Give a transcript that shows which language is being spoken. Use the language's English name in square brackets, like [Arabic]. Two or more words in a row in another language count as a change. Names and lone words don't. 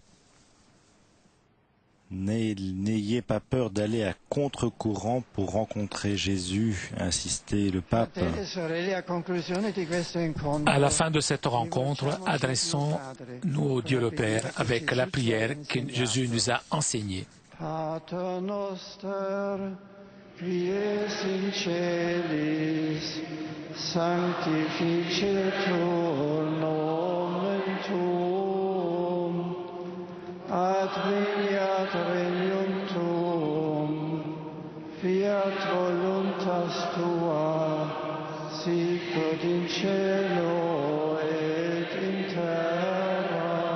[French] N'ayez pas peur d'aller à contre-courant pour rencontrer Jésus, a insisté le pape. À la fin de cette rencontre, adressons-nous au Dieu le Père avec la prière que Jésus nous a enseignée. [Latin] Pater noster, qui es in celis, sanctificetur nomen tuum, adveniat regnum tuum, fiat voluntas tua, sicut in cielo et in terra.